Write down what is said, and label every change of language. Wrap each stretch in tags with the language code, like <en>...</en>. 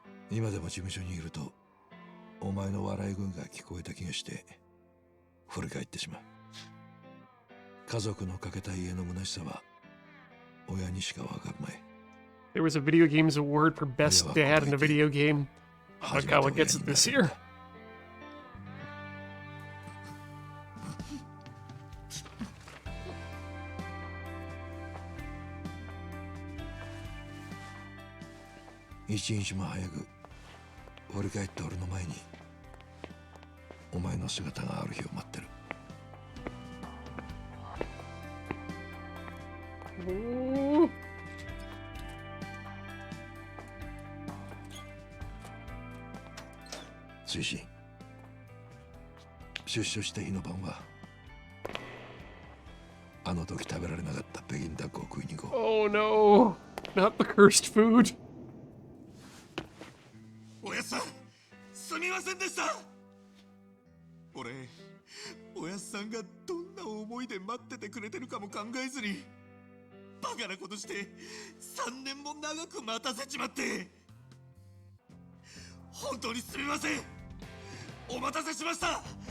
<ja>今でも事務所にいるとお前の笑い声が聞こえた気がして振り返ってしまう。家族のかけた家の虚しさは親にしかわかるまい。</ja> <en>There was a video games award for best dad in a video game. Arakawa gets it this year.</en> <ja>一日も早く振り返って俺の前にお前の姿がある日を待ってる。追伸、出所した日の晩はあの時食べられなかった北京ダックを食いに行こう。</ja> <en>Oh no, not the cursed food.</en> <ja>おやっさん、すみませんでした。俺、おやっさんがどんな思いで待っててくれてるかも考えずにバカなことして3年も長く待たせちまって、本当にすみません。お待たせしました。</ja>